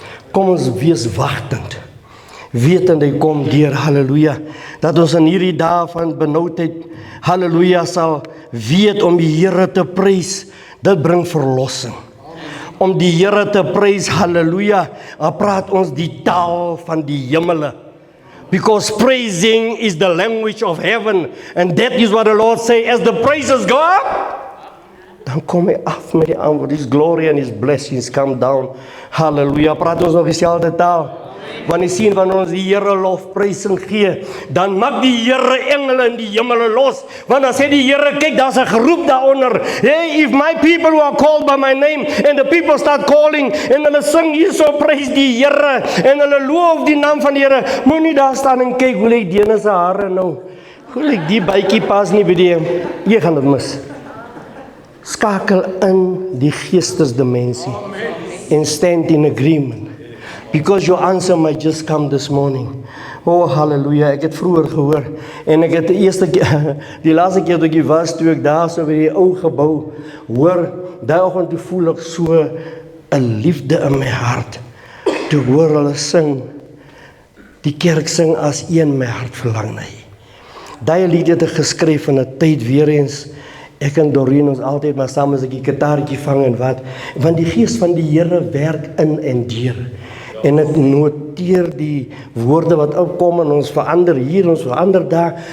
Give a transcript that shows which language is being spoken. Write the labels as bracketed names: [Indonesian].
[Afrikaans] Kom ons wees wagtend. Wetend hy kom deur, halleluja, dat ons in hierdie dae van benoudheid, halleluja, sal weet om die Here te prys, dit bring verlossing. Om die Here te prys, halleluja, praat ons die taal van die hemele. [English] Because praising is the language of heaven, and that is what the Lord say, as the praises go up, [Afrikaans] dan kom hy af met die antwoord. [English] His glory and His blessings come down. [Afrikaans] Halleluja, praat ons nog dieselfde taal. Wanneer sien wanneer ons die Here lofprysing gee, dan maak die Here engele in die hemele los. Want dan sê die Here, kyk, daar's 'n geroep daaronder. Hey, [English] if my people who are called by my name, and the people start calling, [Afrikaans] en hulle sing hierso, prys die Here, en hulle loof die naam van die Here, moenie daar staan en kyk, hoe lyk Dene se hare nou? Hoe lyk die bytjie pas nie by die, jy gaan dit mis. Skakel in die geestesdimensie, [English] and stand in agreement. Because your answer might just come this morning. [Afrikaans] Oh, hallelujah. Ek het vroeër gehoor. En ek het die laaste keer toe ek was, toe ek daar so by die ou gebou, hoor, daai oggend toe voel ek so 'n liefde in my hart. Toe hoor hulle sing, die kerk sing as een my hart verlang na U. Daai lied het ek geskryf in 'n tyd weer eens, ek en Doreen ons altyd maar saam as ek die gitaartjie vang en wat, want die gees van die Here werk in en deur. En ek noteer die woorde wat opkom en ons verander hier, ons verander daar.